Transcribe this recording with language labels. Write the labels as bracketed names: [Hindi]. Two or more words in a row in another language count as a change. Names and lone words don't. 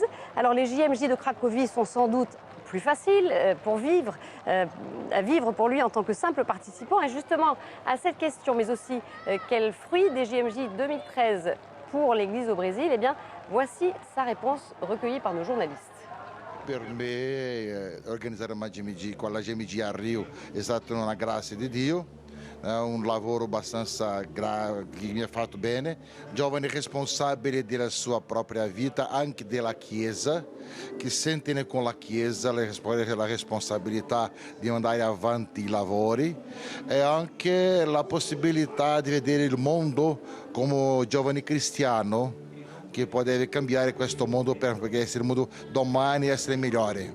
[French] Alors les JMJ de Cracovie sont sans doute plus faciles à vivre pour lui en tant que simple participant. Et justement, à cette question, mais aussi quel fruit des JMJ 2013 pour l'Église au Brésil, eh bien, voici sa réponse recueillie par nos journalistes. [Italian] Per me organizzare una GMG con la GMG a Rio è stata una grazia di Dio, un lavoro abbastanza che mi ha fatto bene, giovane responsabile della sua propria vita, anche della Chiesa, che sente con la Chiesa la responsabilità di andare avanti i lavori e anche la possibilità di vedere il mondo come giovane cristiano che può cambiare questo mondo perché il mondo domani essere migliore.